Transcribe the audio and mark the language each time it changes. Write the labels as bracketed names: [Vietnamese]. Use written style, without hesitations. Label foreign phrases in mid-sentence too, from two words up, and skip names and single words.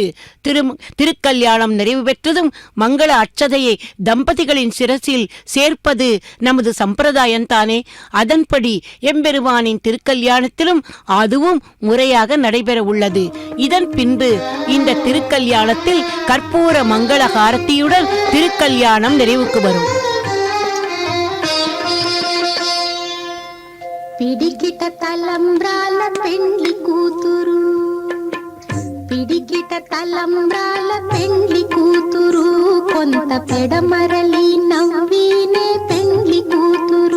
[Tamil] திருக்கல்யாணம் நிறைவு பெற்றதும் மங்கள அட்சதையை தம்பதிகளின் சிரசில் சேர்ப்பது நமது சம்பிரதாயம்தானே. அதன்படி எம்பெருமானின் திருக்கல்யாணத்திலும் அதுவும் முறையாக நடைபெற உள்ளது. இதன் பின்பு இந்த திருக்கல்யாணத்தில் கற்பூர மங்கள ஹாரத்தியுடன் திருக்கல்யாணம் நிறைவுக்கு வரும். [Telugu] పిడికిట తలంబ్రాల పెండ్లి కూతురు, పిడికిట తలంబ్రాల పెండ్లి కూతురు, కొంత పెడమరలి నవ్వీనే పెండ్లి కూతురు.